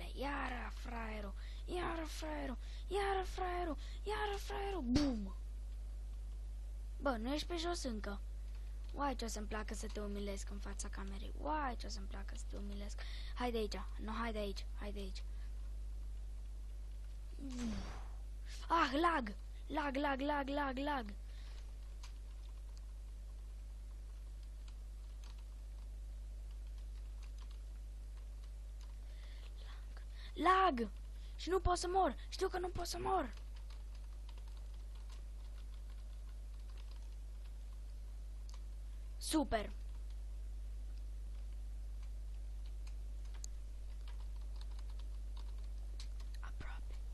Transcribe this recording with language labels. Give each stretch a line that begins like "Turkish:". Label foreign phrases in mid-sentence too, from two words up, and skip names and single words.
Romanian: Iară, fraierul! Iară, fraierul! Iară, fraierul! Iară, fraierul! Bum! Bă, nu ești pe jos încă. Uai, ce o să-mi placă să te umilesc în fața camerei. Uai, ce o să-mi placă să te umilesc. Hai de aici. Nu, hai de aici. Hai de aici. Ah, lag! Lag, lag, lag, lag, lag. Lag! Și nu pot să mor. Știu că nu pot să mor. Super! Aproape.